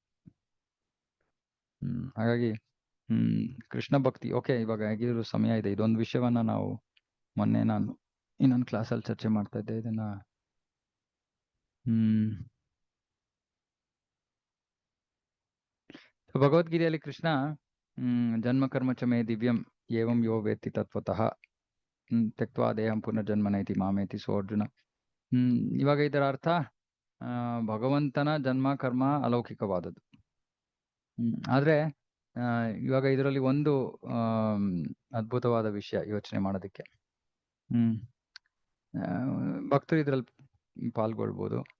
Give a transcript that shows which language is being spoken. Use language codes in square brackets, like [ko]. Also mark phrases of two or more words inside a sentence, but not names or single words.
[kn] ಹಾಗಾಗಿ ಕೃಷ್ಣ ಭಕ್ತಿ. ಓಕೆ, ಇವಾಗ ಹೇಗಿದ್ರು ಸಮಯ ಇದೆ. ಇದೊಂದು ವಿಷಯವನ್ನ ನಾವು ಮೊನ್ನೆ ನಾನು ಇನ್ನೊಂದು ಕ್ಲಾಸಲ್ಲಿ ಚರ್ಚೆ ಮಾಡ್ತಾ ಇದ್ದೆ. ಇದನ್ನ ಭಗವದ್ಗೀತೆಯಲ್ಲಿ ಕೃಷ್ಣ [sa] ಜನ್ಮ ಕರ್ಮ ಚ ಮೇ ದಿವ್ಯಂ ಏವಂ ಯೋ ವೇತ್ತಿ ತತ್ವತಃ ತ್ಯಕ್ತ್ವಾ ದೇಹಂ ಪುನರ್ಜನ್ಮನೇತಿ ಮಾಮೇತಿ ಸೋ ಅರ್ಜುನ. [kn] ಇವಾಗ ಇದರ ಅರ್ಥ ಭಗವಂತನ ಜನ್ಮ ಕರ್ಮ ಅಲೌಕಿಕವಾದದ್ದು. ಆದ್ರೆ ಇವಾಗ ಇದರಲ್ಲಿ ಒಂದು ಅದ್ಭುತವಾದ ವಿಷಯ ಯೋಚನೆ ಮಾಡೋದಕ್ಕೆ. ಭಕ್ತರು ಇದ್ರಲ್ಲಿ ಪಾಲ್ಗೊಳ್ಬೋದು.